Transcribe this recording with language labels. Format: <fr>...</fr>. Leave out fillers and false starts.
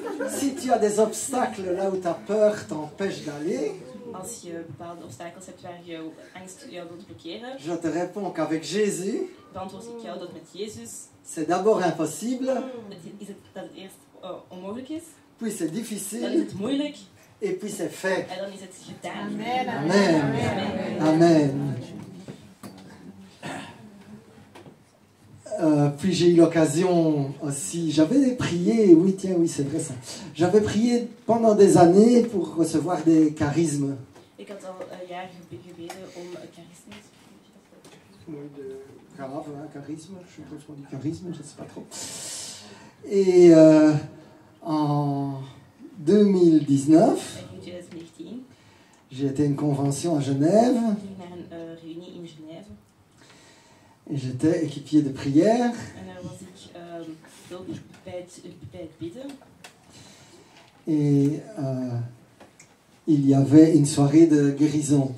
<fr>Si tu as des obstacles là où ta peur t'empêche d'aller,</fr> <nl>Als je bepaalde obstakels hebt waar je angst jou wilt blokkeren,</nl> <fr>je te réponds qu'avec Jésus,</fr> <nl>beantwoord ik jou dat met Jezus</nl> <fr>c'est d'abord impossible,</fr> <nl>dat het eerst onmogelijk is,</nl> <fr>puis c'est</fr> <nl>dan is</nl> <fr>difficile,</fr> <nl>het moeilijk</nl> <fr>et puis c'est fait.</fr> <nl>en dan is het gedaan.</nl> <fr>Amen. Amen. Puis j'ai eu l'occasion aussi, j'avais prié, oui tiens, oui c'est vrai ça, j'avais prié pendant des années pour recevoir des charismes.</fr> <nl>Ik had al jaren gebeden om charisme.</nl> <fr>Oui, de carafe, hein, charisme, je suppose qu'on dit charisme, je ne sais pas trop. Et en 2019,</fr> <nl>In 2019</nl> <fr>j'ai été à une convention à Genève</fr> <nl>ging ik naar een reunie in Genève</nl> <fr>et j'étais équipier de prière.</fr> <nl>en daar was ik veel bij het bidden.</nl> <fr>Et il y avait une soirée de guérison.</fr>